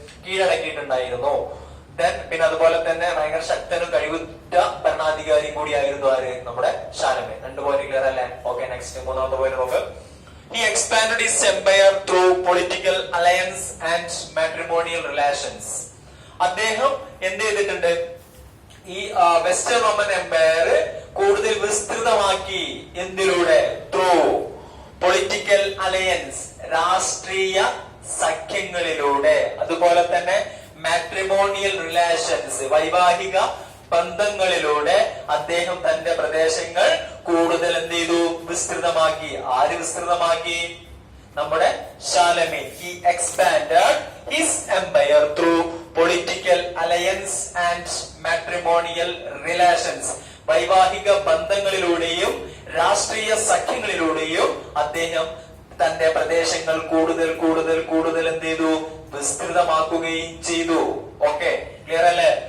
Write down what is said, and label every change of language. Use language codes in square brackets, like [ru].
[ml] കീഴടക്കിയിട്ടുണ്ടായിരുന്നു. പിന്നെ അതുപോലെ തന്നെ ഭയങ്കര ശക്തനും കഴിവുറ്റ ഭരണാധികാരിയും കൂടിയായിരുന്നു ആര്? നമ്മുടെ ശാലമീൻ. 2 പോയിന്റ് ക്ലിയർ അല്ലേ? ഓക്കെ. നെക്സ്റ്റ്, 3ാമത്തെ പോയിന്റ് നോക്ക്. [en] He expanded his empire through political alliance and matrimonial relations. [ml] അദ്ദേഹം എന്ത് ചെയ്തിട്ടുണ്ട്? ഈ വെസ്റ്റേൺ റോമൻ എംപയർ കൂടുതൽ വിസ്തൃതമാക്കി. എന്തിലൂടെ? [en] through political [ml] അലയൻസ് രാഷ്ട്രീയ സഖ്യങ്ങളിലൂടെ, അതുപോലെ തന്നെ മാട്രിമോണിയൽ റിലേഷൻസ് വൈവാഹിക ബന്ധങ്ങളിലൂടെ അദ്ദേഹം തന്റെ പ്രദേശങ്ങൾ കൂടുതൽ എന്ത് ചെയ്തു? വിസ്തൃതമാക്കി. ആര് വിസ്തൃതമാക്കി? നമ്മുടെ Charlemagne. [en] He expanded his empire through political alliance and matrimonial relations. [ml] വൈവാഹിക ബന്ധങ്ങളിലൂടെയും രാഷ്ട്രീയ സഖ്യങ്ങളിലൂടെയും അദ്ദേഹം തന്റെ പ്രദേശങ്ങൾ കൂടുതൽ കൂടുതൽ കൂടുതൽ എന്ത് ചെയ്തു? വിസ്തൃതമാക്കുകയും ചെയ്തു. ഓക്കെ, ക്ലിയർ അല്ലേ?